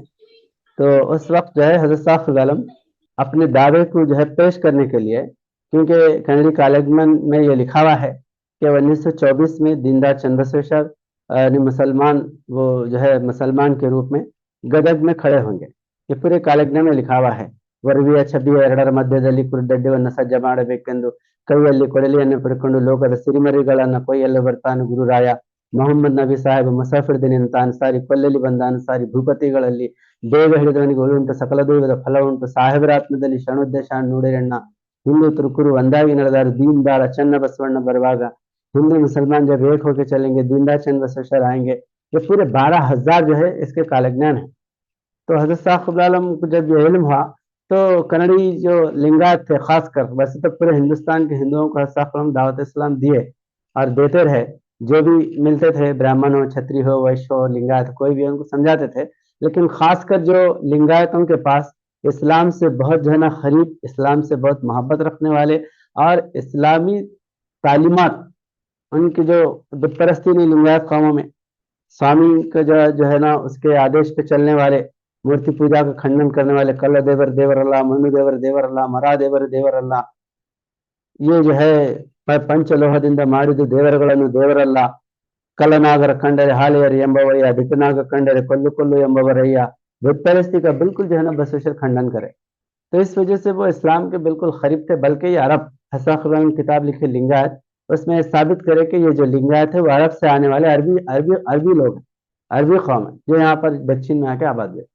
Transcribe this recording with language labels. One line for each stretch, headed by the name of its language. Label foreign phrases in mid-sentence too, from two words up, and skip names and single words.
Urdu: تو اس وقت جو ہے حضرت صاحب عالم اپنے دعوے کو جو ہے پیش کرنے کے لیے کیونکہ کنڑی کالج میں یہ لکھا ہوا ہے کہ 1924 میں دیندار چند بسوشر یعنی مسلمان وہ جو ہے مسلمان کے روپ میں گدگ میں کھڑے ہوں گے. یہ پورے کالجنے میں لکھا ہوا ہے.
Kannada: ವರವಿಯ ಛಬಿಯ ಎರಡರ ಮಧ್ಯದಲ್ಲಿ ಕುರುಡಡ್ಡಿವನ್ನ ಸಜ್ಜ ಮಾಡಬೇಕೆಂದು ಕೈಯಲ್ಲಿ ಕೊಡಲಿಯನ್ನು ಪಡ್ಕೊಂಡು ಲೋಕದ ಸಿರಿಮರಿಗಳನ್ನ ಕೊಯ್ಯಲು ಬರ್ತಾನೆ ಗುರುರಾಯ ಮೊಹಮ್ಮದ್ ನಬಿ ಸಾಹೇಬ್ ಮುಸಾಫಿರ್ದಿನಿಂತ ಅನ್ಸಾರಿ ಕೊಲ್ಲಲಿ ಬಂದ ಅನ್ಸಾರಿ ಭೂಪತಿಗಳಲ್ಲಿ ಬೇಗ ಹಿಡಿದವನಿಗೆ ಉಳುಂಟು ಸಕಲ ದೈವದ ಫಲ ಉಂಟು ಸಾಹೇಬರಾತ್ಮದಲ್ಲಿ ಶರಣೋದ್ದೇಶ ನೋಡಿರಣ್ಣ ಹಿಂದೂ ತುರ್ಕುರು ಒಂದಾಗಿ ನಡೆದಾರು ದೀನ್ದಾಳ ಚನ್ನ ಬಸವಣ್ಣ ಬರುವಾಗ
Urdu: ہندو مسلمان جب ایک ہو کر چلیں گے دیندار چند بسویشور آئیں گے. یہ پورے 12,000 جو ہے اس کے کال گیان ہے. تو حضرت صاحب عالم کو جب یہ علم ہوا تو کنڑی جو لنگایت تھے خاص کر ویسے تو پورے ہندوستان کے ہندوؤں کو حضرت صاحب دعوت اسلام دیے اور دیتے رہے. جو بھی ملتے تھے برہمن ہو کشتری ہو ویش ہو لنگایت کوئی بھی ان کو سمجھاتے تھے لیکن خاص کر جو لنگایتوں کے پاس اسلام سے بہت جو ہے نا قریب، اسلام سے بہت محبت رکھنے والے اور اسلامی تعلیمات ان کی جو بت پرستی نہیں لنگایت قوموں میں سوامی کا جو ہے نا اس کے آدیش پہ چلنے والے، مورتی پوجا کا کھنڈن کرنے والے،
Kannada: ಕಲ್ಲು ದೇವರು ದೇವರಲ್ಲ, ಮಣ್ಣು ದೇವರು ದೇವರಲ್ಲ, ಮರ ದೇವರು ದೇವರಲ್ಲ,
Urdu: یہ جو ہے
Kannada: ಪಂಚಲೋಹದಿಂದ ಮಾಡಿದ ದೇವರುಗಳನ್ನು ದೇವರಲ್ಲ, ಕಳ್ಳನಾಗರ ಕಂಡರೆ ಹಾಲೆಯರು ಎಂಬವಯ್ಯ, ದಿಟ್ಟನಾಗ ಕಂಡರೆ ಕೊಲ್ಲು ಕೊಲ್ಲು ಎಂಬವರಯ್ಯ،
Urdu: بت پرستی کا بالکل جو ہے نا بسوشر کھنڈن کرے. تو اس وجہ سے وہ اسلام کے بالکل قریب تھے، بلکہ یہ عرب حساخران کتاب لکھے لنگایت، اس میں ثابت کرے کہ یہ جو لنگایت ہے وہ عرب سے آنے والے عربی لوگ ہیں، عربی قوم ہے جو یہاں پر دکشن میں آ کے آباد ہوئے.